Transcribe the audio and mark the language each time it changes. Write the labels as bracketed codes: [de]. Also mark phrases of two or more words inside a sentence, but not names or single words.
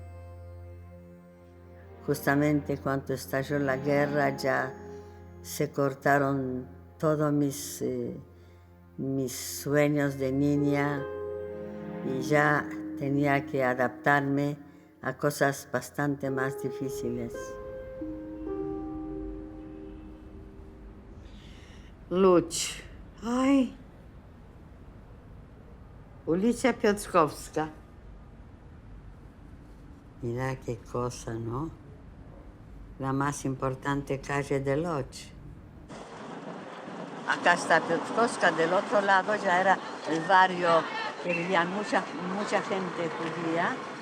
[es] Justamente cuando estalló la guerra ya se cortaron todos mis sueños de niña y ya tenía que adaptarme a cosas bastante más difíciles. Łódź. Ay. Ulica Piotrkowska. Mira qué cosa, ¿no? La más importante calle de Łódź. Acá está Piotrkowska, del otro lado ya era el barrio que vivía mucha gente judía.